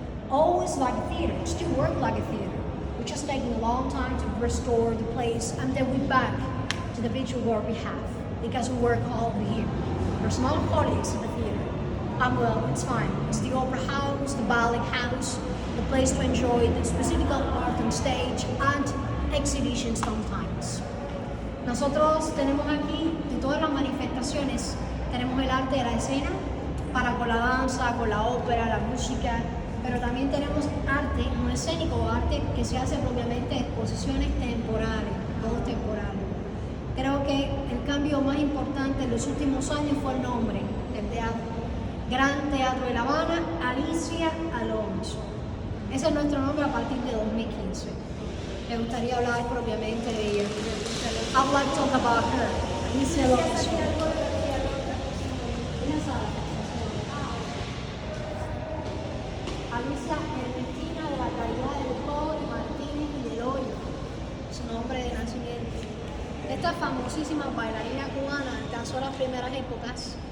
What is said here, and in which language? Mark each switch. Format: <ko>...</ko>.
<en>Always like a theater, still work like a theater. We're just taking a long time to restore the place, and then we're back to the visual work we have, because we work all over here. There's no holidays in the theater. Well, it's fine. It's the opera house, the ballet house, the place to enjoy the specific art on stage, and exhibitions sometimes.</en> <es>Nosotros tenemos aquí, de todas las manifestaciones, tenemos el arte de la escena, para con la danza, con la ópera, la música, pero también tenemos arte no escénico, arte que se hace propiamente en exposiciones temporales, todo temporal. Creo que el cambio más importante en los últimos años fue el nombre del teatro.</es> <en>Grand Theatre de Havana Alicia Alonso.</en> <es>Ese es nuestro nombre a partir de 2015. Me gustaría hablar propiamente de ella.</es> <en>I would like to talk about her, Alicia Alonso.</en> <es>Alicia Ernestina de la Caridad del Cobre, Martínez y del Hoyo, su nombre de nacimiento. Esta famosísima bailarina cubana alcanzó las primeras épocas.</es>